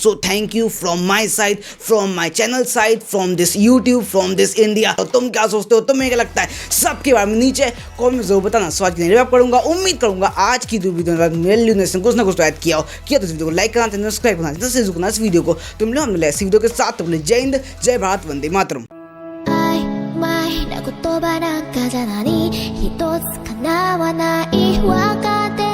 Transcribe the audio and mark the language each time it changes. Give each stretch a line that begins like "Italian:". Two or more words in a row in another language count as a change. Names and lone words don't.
English: so thank you from my side, from my channel side, from this YouTube, from this India.
Hindi: तो तुम क्या सोचते हो, तुम्हें क्या लगता है, सबके बारे में नीचे कॉमेंट में जरूर बताना। सो आज के लिए रैप करूंगा, उम्मीद करूंगा आज की वीडियो में कुछ ना कुछ ऐड किया हो, किया तो इस वीडियो को लाइक करना, सब्सक्राइब करना, इस वीडियो को तुम लोग मिले इस वीडियो के साथ। तुम जय हिंद, जय भारत, वंदे मातरम।
Japanese: 言葉なんかじゃ何一つ叶わないわか